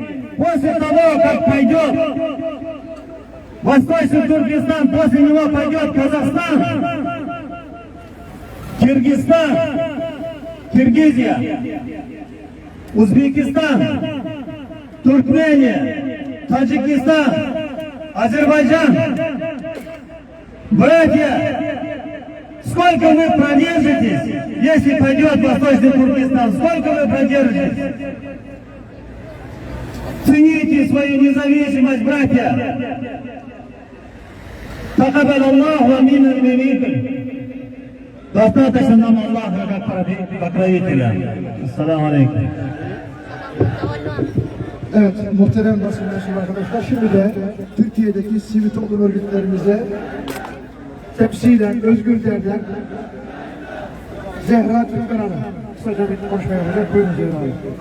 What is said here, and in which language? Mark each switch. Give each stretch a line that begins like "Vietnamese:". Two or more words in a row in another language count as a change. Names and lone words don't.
Russian: После того, как пойдет Восточный Туркестан, после него пойдет Казахстан, Киргизстан, Киргизия, Узбекистан, Туркмения, Таджикистан, Азербайджан. Братья, сколько вы продержитесь, если пойдет Восточный Туркестан? Сколько вы продержитесь? Цените свою независимость, братья.
Arabic: تقبل الله منا ومنكم.
Russian: Достаточно нам Аллаха как покровителя.
Arabic: السلام عليكم.
Turkish: Evet, muhterem basın mensubu arkadaşlar, şimdi de Türkiye'deki sivil toplum örgütlerimize temsilen Özgür Dernek Zehra Türkmen Hanım kısaca bir konuşma yapacak. Buyurun Zehra Hanım.